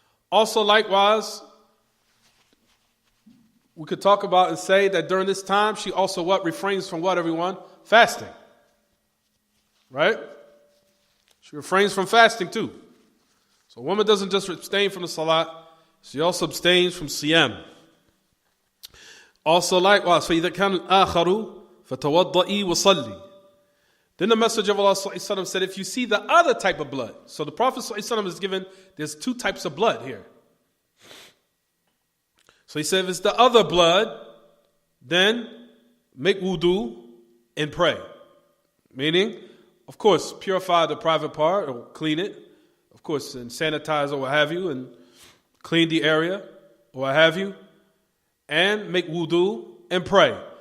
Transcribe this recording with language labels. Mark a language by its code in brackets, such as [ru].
[en] Also, likewise, we could talk about and say that during this time, she also refrains from what, everyone? Fasting. Right? She refrains from fasting too. So a woman doesn't just abstain from the salat, she also abstains from siyam. Also likewise, [ar] فَإِذَا كَانَ الْآخَرُ فَتَوَضَّئِي وَصَلِّي. [en] Then the message of Allah said, if you see the other type of blood. So the Prophet is given, there's two types of blood here. So he said, if it's the other blood, then make wudu and pray. Meaning, of course, purify the private part or clean it, of course, and sanitize or what have you, and clean the area or what have you, and make wudu and pray.